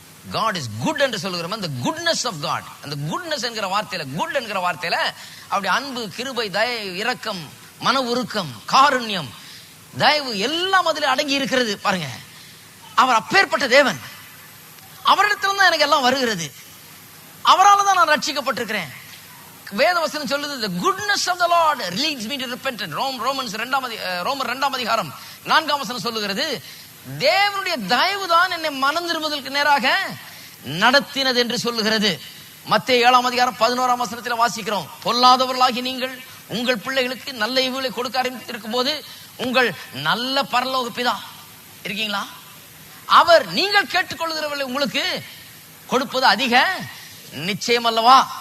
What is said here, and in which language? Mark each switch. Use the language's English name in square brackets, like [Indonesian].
[English] God is good [Tamil] என்று சொல்லுகிறோம். அந்த [English] goodness of God, [Tamil] அந்த குட்னஸ் என்கிற வார்த்தையில, குட் என்கிற வார்த்தையில அவருடைய அன்பு, கிருபை, தயவு, இரக்கம், மன உருக்கம், காருண்யம், தயவு எல்லாம் அதில் அடங்கி இருக்கிறது. பாருங்க, அவர் அப்பேற்பட்ட தேவன். அவரிடத்துல தான் எனக்கு எல்லாம் வருகிறது. அவரால் தான் நான் ரட்சிக்கப்பட்டிருக்கிறேன். வேதவசனம் சொல்லுது, [English] the goodness of the Lord leads me to repentance. [Tamil] ரோமர் 2 அதிகாரம் 4 வசனம் சொல்லுகிறது, தேவனுடைய தயவு தான் என்னை மனம் திரும்புவதற்கு நேராக நடத்தினது என்று சொல்லுகிறது. மத்தேயு 7 அதிகாரம் 11 வசனத்தில் வாசிக்கிறோம், பொல்லாதவர்களாகி நீங்கள் உங்கள் பிள்ளைகளுக்கு நல்ல ஈவுகளை கொடுக்க ஆரம்பித்திருக்கும் போது உங்கள் நல்ல பரலோக பிதா இருக்கீங்களா, அவர் நீங்கள் கேட்டுக்கொள்கிறவர்களை உங்களுக்கு கொடுப்பது அதிக நிச்சயம் அல்லவா?